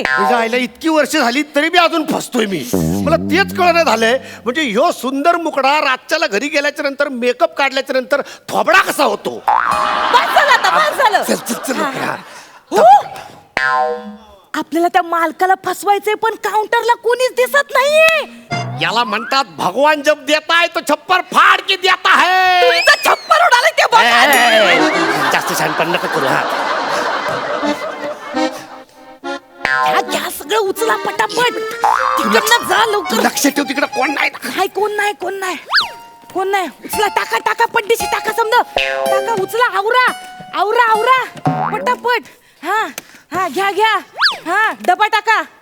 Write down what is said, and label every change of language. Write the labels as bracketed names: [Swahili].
[Marathi] तुझ्या आईला इतकी वर्ष झाली तरी बी अजून फसतोय मी. मला तेच कळलं झालंय, म्हणजे ह्यो सुंदर मुकडा रातच्याला घरी गेल्याच्या नंतर मेकअप काढल्याच्या नंतर थोबडा कसा होतो. बस झालं आता, बस झालं. चल चल चल हा. आपल्याला त्या मालकाला फसवायचंय पण काउंटरला कोणीच दिसत नाहीये. याला म्हणतात [Hindi] भगवान जब देता है तो छप्पर फाड़ के देता है. [Marathi] तुमचं छप्पर उडालं ते बघ आधी. जास्त शहाणपण नका करू. हा घ्या सगळं उचला पटापट. तिकडनं जा लवकर. लक्ष ठेव तिकडे कोण नाही. काय कोण नाही कोण नाही. कोण नाही उचला टाका टाका पट्टीशी टाका समजा टाका उचला आवरा आवरा आवरा पटापट हा हा घ्या घ्या हा डबा टाका